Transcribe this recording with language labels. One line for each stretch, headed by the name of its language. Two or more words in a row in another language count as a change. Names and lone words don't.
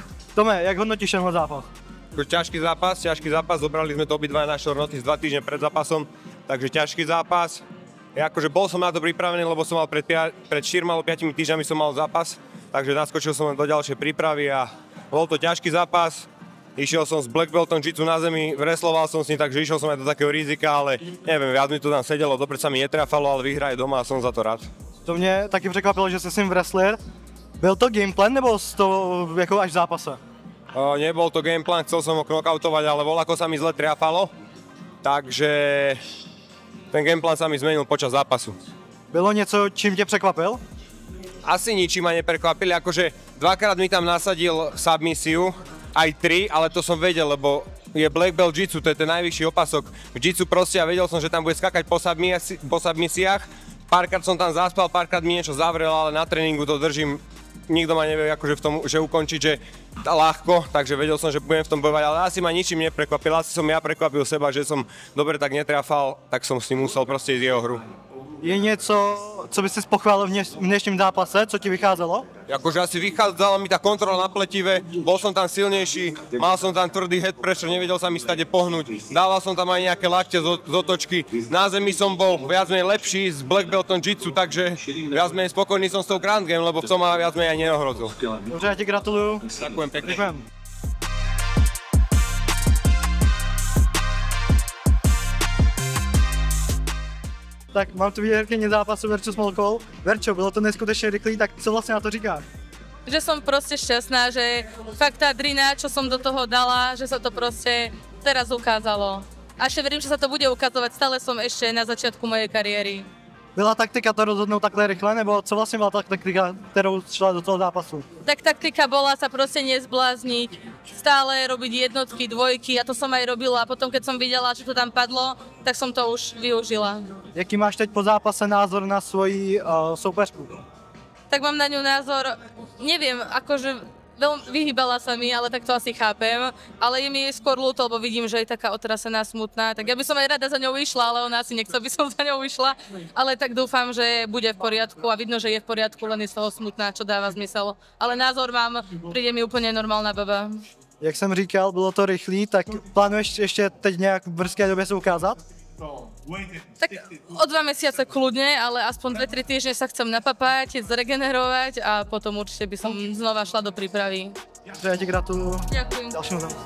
Czech: Tome, jak hodnotíš tenhle zápas?
Slovak: Ťažký zápas, zobrali sme to obidva na
English: short notice
Slovak: 2 týždne pred zápasom, takže ťažký zápas. Akože bol som na to pripravený, lebo som mal pred 4-5 týždňami som mal zápas, takže naskočil som len do ďalšej prípravy a bol to ťažký zápas. Išiel som s
English: black beltom
Slovak: jiu-jitsu na zemi, wrestloval som s ním, takže išiel som aj do takého rizika, ale neviem, viac mi to tam sedelo, dobre sa mi netrafalo, ale výhra je doma a som za to rád.
Czech: To mě taky překvapilo, že jsi s ním wrestler. Byl to gameplan nebo to jako až v zápase?
Slovak: Nebol to gameplan, chcel som ho knockoutovať, ale voľako sa mi zle triafalo, takže ten gameplan sa mi zmenil počas zápasu.
Czech: Bylo něco, čím tě překvapil?
Slovak: Asi ničím ma neprekvapili, akože dvakrát mi tam nasadil submisiu, aj 3, ale to som vedel, lebo je
English: black belt
Slovak: jiu-jitsu, to je ten najvyšší opasok v jiu-jitsu proste a vedel som, že tam bude skakať po submisiách. Párkrát som tam zaspal, párkrát mi niečo zavrel, ale na tréningu to držím. Nikto ma nevie akože v tom, že ukončiť, že ľahko, takže vedel som, že budem v tom bojovať, ale asi ma ničím neprekvapil, asi som ja prekvapil seba, že som dobre tak netrafal, tak som s ním musel proste ísť jeho hru.
Czech: Je něco, co by si pochválil v dnešním zápase, co ti vycházelo?
Slovak: Akože asi vychádzala mi tá kontrola na pletive, bol som tam silnejší, mal som tam tvrdý
English: head pressure,
Slovak: nevedel sa mi stade pohnúť, dával som tam aj nejaké lakte z otočky, na zemi som bol viac menej lepší s
English: black beltom
Slovak: jiu-jitsu, takže viac menej spokojný som s tou
English: ground game,
Slovak: lebo v tom ma viac menej aj neohrozil.
Czech: Dobře, já ti gratuluju.
Slovak: Ďakujem pekne.
Czech: Děkujem. Tak mám tu výherkyni zápasu Verču Smolkovou. Verčo, bylo to neskutečně rychlý, tak co vlastně na to říkáš?
Slovak: Že som proste šťastná, že fakt tá drina, čo som do toho dala, že sa to proste teraz ukázalo. A ešte verím, že sa to bude ukazovať, stále som ešte na začiatku mojej kariéry. Byla taktika to rozhodnout takhle rychle, nebo co vlastně byla ta taktika, kterou šla do toho zápasu? Tak taktika bola sa proste nezblázniť, stále robiť jednotky, dvojky a to som aj robila. A potom, keď som videla, že to tam padlo, tak som to už využila.
Czech: Jaký máš teď po zápase názor na svoji soupeřku?
Slovak: Tak mám na ňu názor, neviem, akože vyhýbala sa mi, ale tak to asi chápem. Ale je mi skôr ľúto, lebo vidím, že je taká otrasená, smutná. Tak ja by som aj rada za ňou išla, ale ona asi nechce, aby som za ňou išla. Ale tak dúfam, že bude v poriadku a vidno, že je v poriadku, len je z toho smutná, čo dáva zmysel. Ale názor mám, príde mi úplne normálna baba.
Czech: Jak jsem říkal, bylo to rychlý, tak plánuješ ještě teď nějak v brzké době se ukázat?
Slovak: Tak o 2 mesiace kľudne, ale aspoň 2-3 týždne sa chcem napapať, zregenerovať a potom určite by som znova šla do prípravy.
Czech: Ja ti gratuluju.
Slovak: Ďakujem. Ďalšímu zápasu.